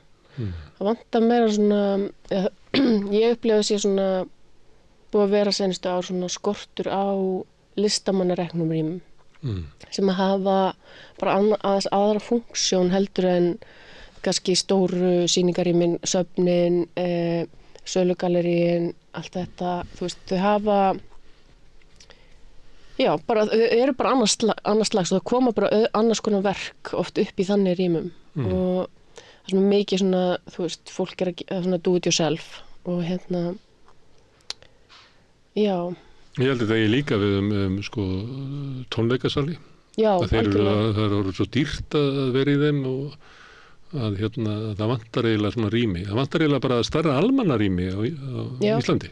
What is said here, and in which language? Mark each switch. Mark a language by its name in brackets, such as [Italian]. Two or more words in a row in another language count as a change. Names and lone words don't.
[Icelandic] Það vantar meira svona, ég upplifa sér svona búið að vera seinustu ár svona skortur á listamannareknum rýmum sem að hafa bara aðeins aðra funksjón heldur en kannski stóru sýningarýmin, söfnin, sölugalleríin, allt þetta, þú veist, þau hafa, já, bara, þau eru bara annars slags og það koma bara annars konar verk oft upp í þannig rýmum og það sem er mikið svona, þú veist, fólk er svona [English] do it yourself [Icelandic] og já. Ég held að það er líka við sko tónleikasali. Já, algjörlega. Það eru svo dýrt að vera í þeim og að það vantar eiginlega svona rými. Það vantar eiginlega bara starra almannarými á Íslandi.